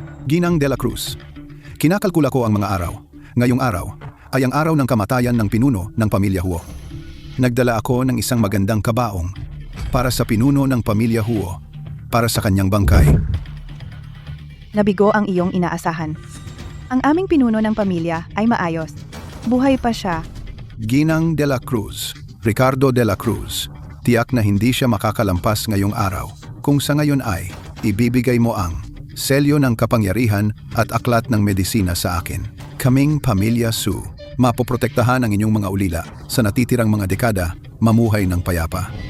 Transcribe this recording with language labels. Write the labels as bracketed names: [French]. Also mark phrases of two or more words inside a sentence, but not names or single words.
[Filipino] Ginang de la Cruz, kinakalkula ko ang mga araw. Ngayong araw ay ang araw ng kamatayan ng pinuno ng pamilya Huo. Nagdala ako ng isang magandang kabaong para sa pinuno ng pamilya Huo, para sa kanyang bangkay. Nabigo ang iyong inaasahan. Ang aming pinuno ng pamilya ay maayos. Buhay pa siya. Ginang de la Cruz, Ricardo de la Cruz, tiyak na hindi siya makakalampas ngayong araw. Kung sa ngayon ay, ibibigay mo ang selyo ng kapangyarihan at aklat ng medisina sa akin. Kaming pamilya Su, mapoprotektahan ang inyong mga ulila sa natitirang mga dekada, mamuhay ng payapa.